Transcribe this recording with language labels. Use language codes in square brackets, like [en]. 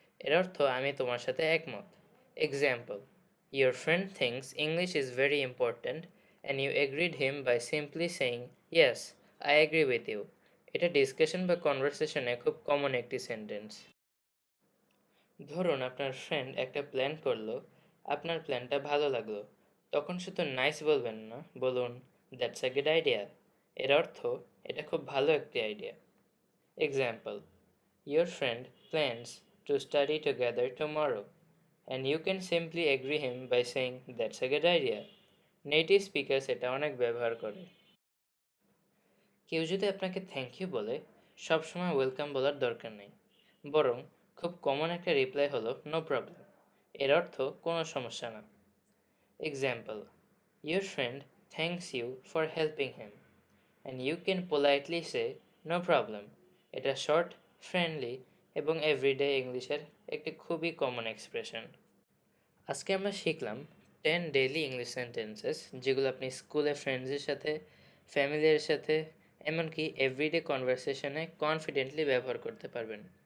[bn] এর অর্থ, আমি তোমার সাথে একমত। [en] Example, your friend thinks English is very important and you agreed him by simply saying, yes, I agree with you. [bn] এটা ডিসকাশন বা কনভারসেশনে খুব কমন একটি সেন্টেন্স। ধরুন আপনার ফ্রেন্ড একটা প্ল্যান করলো, আপনার প্ল্যানটা ভালো লাগলো। তখন শুধু নাইস বলবেন না, বলুন [en] That's a good idea. [bn] এর অর্থ এটা খুব ভালো একটি idea. [en] Example, your friend plans to study together tomorrow, and you can simply agree him by saying that's a good idea. [bn] Native speakers এটা অনেক ব্যবহার করে। কেউ যদি আপনাকে থ্যাংক ইউ বলে, সবসময় ওয়েলকাম বলার দরকার নেই, বরং খুব কমন একটা রিপ্লাই হলো নো প্রবলেম। এর অর্থ কোনো সমস্যা না। [en] Example, your friend thanks you for helping him, and you can politely say no problem. [bn] এটা শর্ট, ফ্রেন্ডলি এবং এভরিডে ইংলিশের একটি খুবই কমন এক্সপ্রেশন। আজকে আমরা শিখলাম 10 ডেইলি ইংলিশ সেন্টেন্সেস, যেগুলো আপনি স্কুলে ফ্রেন্ডসের সাথে, ফ্যামিলির সাথে, এমনকি এভরিডে কনভারসেশনে কনফিডেন্টলি ব্যবহার করতে পারবেন।